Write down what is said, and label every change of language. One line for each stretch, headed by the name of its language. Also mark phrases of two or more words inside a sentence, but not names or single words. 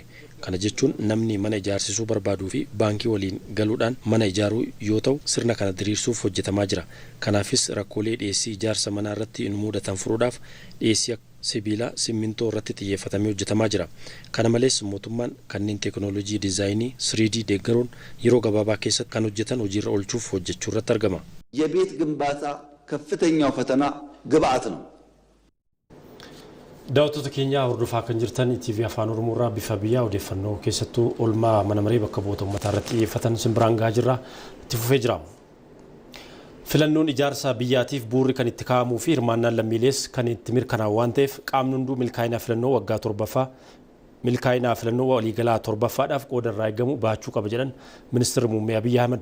Oromo: Kana jechuun namni mana ijaarsisuu barbaaduu fi baankii waliin galuudhaan mana ijaaruu yoo ta'u sirna kana diriirsuuf hojjetamaa jira. Kanaafis rakkoolee dhiyeessii ijaarsa manaa irratti hin mudatan furuudhaaf dhiyeessii sibiilaa simmintoo irratti xiyyeeffatamee hojjetamaa jira. Kana malees mootummaan kanneen teekinooloojii diizaayinii 3D deeggaruun yeroo gabaabaa keessatti kan hojjetan hojiirra oolchuuf hojjechuu irratti argama.
Amharic: የቤት ግንባታ ከፍተኛው ፈተና ግብአት ነው።
Oromo: Daawwattoota keenya hordofaa kan jirtan TV Afaan Oromoo irraa bifa biyyaa odeeffannoo keessattuu oolmaa mana maree bakka bu'oota uummataa irratti xiyyeeffatan simbiraan gahaa jirra itti fufee jira. Filannoon ijaarsa biyyaatiif bu'uurri kan itti kaa'amuu fi hirmaannaan lammiilees kan itti mirkanaa'u waan ta'eef qaamni hunduu milkaa'ina filannoo waggaa 7ffaa milkaa'ina filannoo waliigalaa 7ffaadhaaf qooda irraa eegamu baachuu qaba jedhan ministeerri muummee Abiyyi Ahmed.